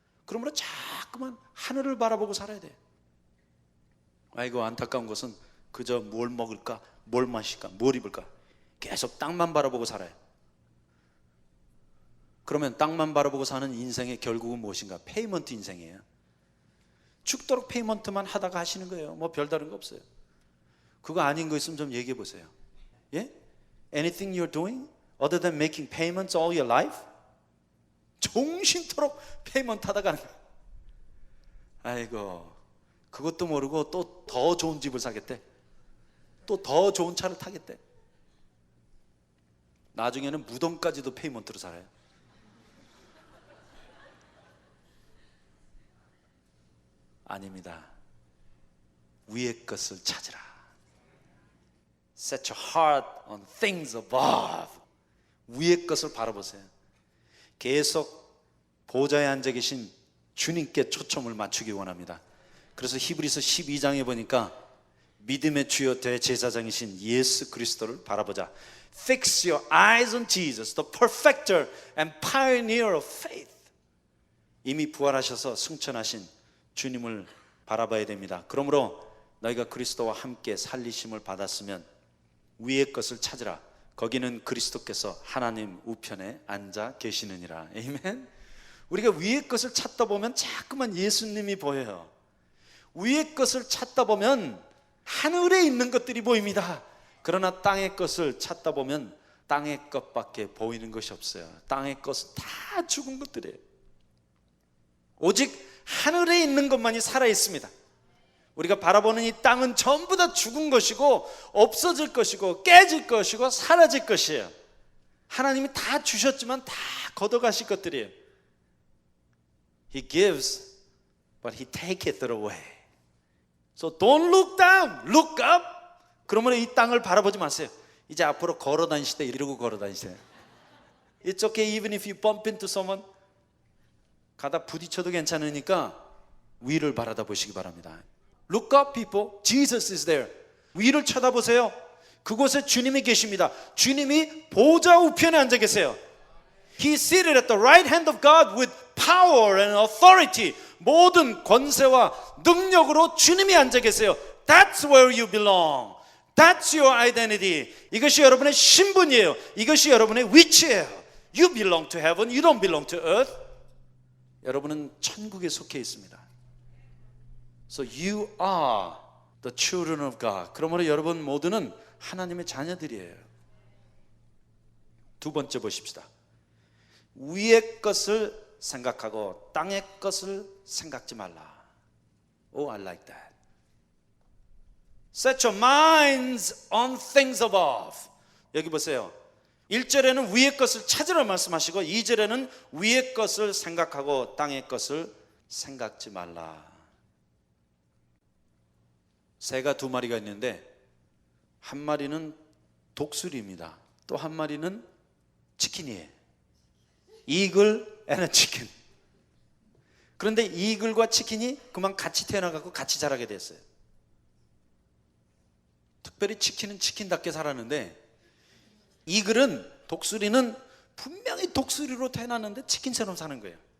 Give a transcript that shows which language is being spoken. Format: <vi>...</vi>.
<ko>그러므로 자꾸만 하늘을 바라보고 살아야 돼요. 아이고 안타까운 것은 그저 뭘 먹을까, 뭘 마실까, 뭘 입을까 계속 땅만 바라보고 살아요. 그러면 땅만 바라보고 사는 인생의 결국은 무엇인가? 페이먼트 인생이에요. 죽도록 페이먼트만 하다가 하시는 거예요. 뭐 별다른 거 없어요. 그거 아닌 거 있으면 좀 얘기해 보세요. 예?</ko> <en>Anything you're doing other than making payments all your life?</en> <ko>종신토록 페이먼트 하다가 하는 거예요. 아이고 그것도 모르고 또 더 좋은 집을 사겠대. 또 더 좋은 차를 타겠대. 나중에는 무덤까지도 페이먼트로 살아요. 아닙니다. 위의 것을 찾으라.</ko> <en>Set your heart on things above.</en> <ko>위의 것을 바라보세요. 계속 보좌에 앉아 계신 주님께 초점을 맞추기 원합니다. 그래서 히브리서 12장에 보니까 믿음의 주요 대제사장이신 예수 그리스도를 바라보자.</ko> <en>Fix your eyes on Jesus, the perfecter and pioneer of faith.</en> <ko>이미 부활하셔서 승천하신 주님을 바라봐야 됩니다. 그러므로 너희가 그리스도와 함께 살리심을 받았으면 위의 것을 찾으라. 거기는 그리스도께서 하나님 우편에 앉아 계시느니라. 아멘. 우리가 위의 것을 찾다 보면 자꾸만 예수님이 보여요. 위의 것을 찾다 보면 하늘에 있는 것들이 보입니다. 그러나 땅의 것을 찾다 보면 땅의 것밖에 보이는 것이 없어요. 땅의 것은 다 죽은 것들이에요. 오직 하늘에 있는 것만이 살아 있습니다. 우리가 바라보는 이 땅은 전부 다 죽은 것이고 없어질 것이고 깨질 것이고 사라질 것이에요. 하나님이 다 주셨지만 다 걷어가실 것들이에요.</ko> <en>He gives, but He taketh it away. So don't look down, look up.</en> <ko>그러면 이 땅을 바라보지 마세요. 이제 앞으로 걸어 다니실 때 이러고 걸어 다니세요.</ko> <en>It's okay even if you bump into someone.</en> <ko>가다 부딪혀도 괜찮으니까 위를 바라다 보시기 바랍니다.</ko> <en>Look up, people. Jesus is there.</en> <ko>위를 쳐다보세요. 그곳에 주님이 계십니다. 주님이 보좌 우편에 앉아 계세요.</ko> <en>He is seated at the right hand of God with power and authority.</en> <ko>모든 권세와 능력으로 주님이 앉아 계세요.</ko> <en>That's where you belong. That's your identity.</en> <ko>이것이 여러분의 신분이에요. 이것이 여러분의 위치예요.</ko> <en>You belong to heaven. You don't belong to earth.</en> <ko>여러분은 천국에 속해 있습니다.</ko> <en>So you are the children of God.</en> <ko>그러므로 여러분 모두는 하나님의 자녀들이에요. 두 번째 보십시다. 위의 것을 생각하고 땅의 것을 생각지 말라.</ko> <en>Oh, I like that. Set your minds on things above.</en> <ko>여기 보세요. 1절에는 위의 것을 찾으라 말씀하시고 2절에는 위의 것을 생각하고 땅의 것을 생각지 말라. 새가 두 마리가 있는데 한 마리는 독수리입니다. 또 한 마리는 치킨이에요.</ko> <en>이글 and a chicken.</en> <ko>그런데 이글과 치킨이 그만 같이 태어나갖고 같이 자라게 됐어요. 특별히 치킨은 치킨답게 살았는데 이글은, 독수리는 분명히 독수리로 태어났는데 치킨처럼 사는 거예요.</ko>